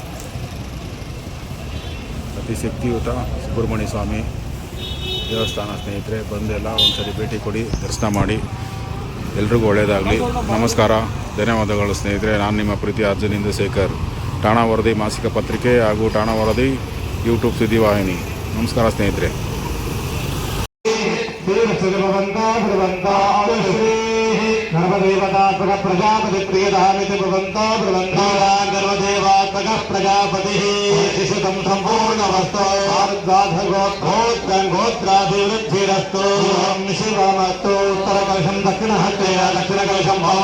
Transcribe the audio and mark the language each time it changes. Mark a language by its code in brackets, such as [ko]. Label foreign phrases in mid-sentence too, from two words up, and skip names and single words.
[kn] ಅತಿ ಶಕ್ತಿಯುತ ಸುಬ್ರಹ್ಮಣ್ಯ ಸ್ವಾಮಿ ದೇವಸ್ಥಾನ. ಸ್ನೇಹಿತರೆ, ಬಂದೆಲ್ಲ ಒಂದ್ಸರಿ ಭೇಟಿ ಕೊಡಿ, ದರ್ಶನ ಮಾಡಿ. ಎಲ್ರಿಗೂ ಒಳ್ಳೆಯದಾಗಲಿ. ನಮಸ್ಕಾರ, ಧನ್ಯವಾದಗಳು. ಸ್ನೇಹಿತರೆ, ನಾನು ನಿಮ್ಮ ಪ್ರೀತಿ ಅರ್ಜುನ್ ಇಂದುಶೇಖರ್, ಠಾಣಾ ವರದಿ ಮಾಸಿಕ ಪತ್ರಿಕೆ ಹಾಗೂ ಠಾಣಾ ವರದಿ ಯೂಟ್ಯೂಬ್ ಸುದ್ದಿವಾಹಿನಿ. ನಮಸ್ಕಾರ ಸ್ನೇಹಿತರೆ. [sa] गर्वदेवतात्मक प्रजापति प्रियधामिति भवन्तो ब्रुवन्तो गर्वदेवात्मक प्रजापति शिशुतं सम्पूर्णवस्तो भारद्वाधगोत्रोत्राभिवृद्धिरस्तु शिवमस्तु उत्तरकलशं दक्षिणहस्तेन दक्षिणकलशं